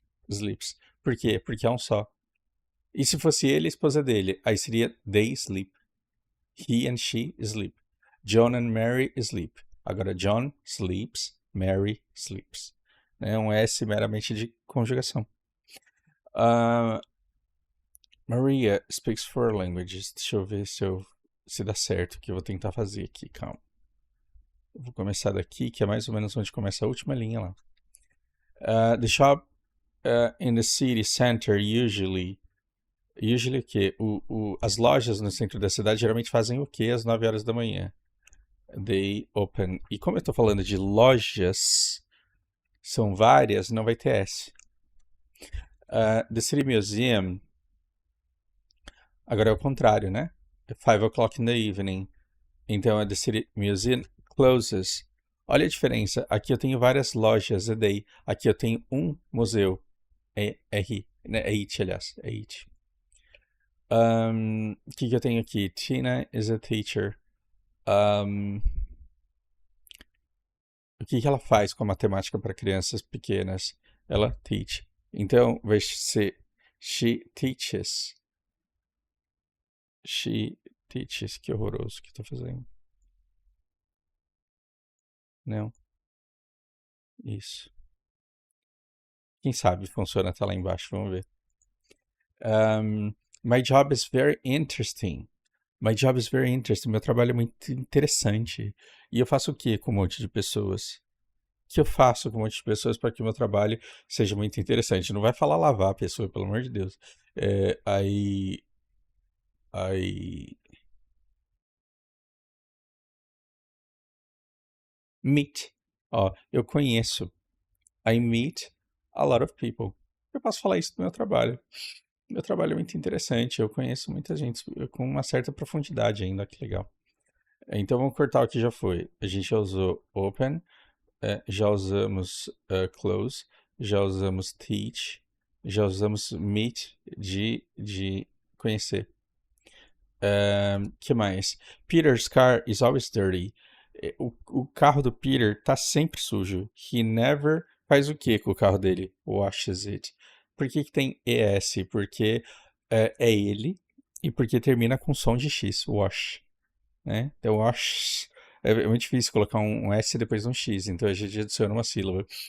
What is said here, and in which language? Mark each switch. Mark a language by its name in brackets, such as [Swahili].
[Portuguese] Sleeps. Por quê? Porque é um só. E se fosse ele, a esposa dele? Aí seria [English] they sleep. He and she sleep. John and Mary sleep. Agora, John sleeps, Mary sleeps. [Portuguese] É um S meramente de conjugação. [English] Maria speaks 4 languages. [Portuguese] Deixa eu ver se dá certo o que eu vou tentar fazer aqui. Calma. Eu vou começar daqui, que é mais ou menos onde começa a última linha lá. [English] The shop in the city center usually [Portuguese] o quê? As lojas no centro da cidade geralmente fazem o quê às 9 horas da manhã? [English] They open. [Portuguese] E como eu estou falando de lojas, são várias, não vai ter S. The City Museum, agora é o contrário, né? [English] 5 o'clock in the evening. [Portuguese] Então, [English] the City Museum closes. [Portuguese] Olha a diferença. Aqui eu tenho várias lojas, é day. Aqui eu tenho um museu. É R. É it, aliás. É it. O que eu tenho aqui? Tina is a teacher. O que ela faz com a matemática para crianças pequenas? Ela teach. Então, vai ser [English] she teaches. She teaches. [Portuguese] Que horroroso que estou fazendo. Não. Isso. Quem sabe funciona até lá embaixo. Vamos ver. [English] My job is very interesting. My job is very interesting. [Portuguese] Meu trabalho é muito interessante. E eu faço o que com um monte de pessoas? O que eu faço com um monte de pessoas para que o meu trabalho seja muito interessante? Não vai falar lavar a pessoa, pelo amor de Deus. [English] I meet. [Portuguese] Ó, eu conheço. [English] I meet a lot of people. [Portuguese] Eu posso falar isso do meu trabalho. Meu trabalho é muito interessante. Eu conheço muita gente com uma certa profundidade ainda. Que legal. Então vamos cortar o que já foi. A gente já usou open, já usamos close, já usamos teach, já usamos meet de conhecer. Que mais? [English] Peter's car is always dirty. [Portuguese] O carro do Peter tá sempre sujo. [English] He never [Portuguese] faz o que com o carro dele? [English] Washes it. [Portuguese] Por que tem ES? Porque é ele e porque termina com som de X, wash. Né? Então, wash é muito difícil colocar um S depois de um X, então a gente adiciona uma sílaba.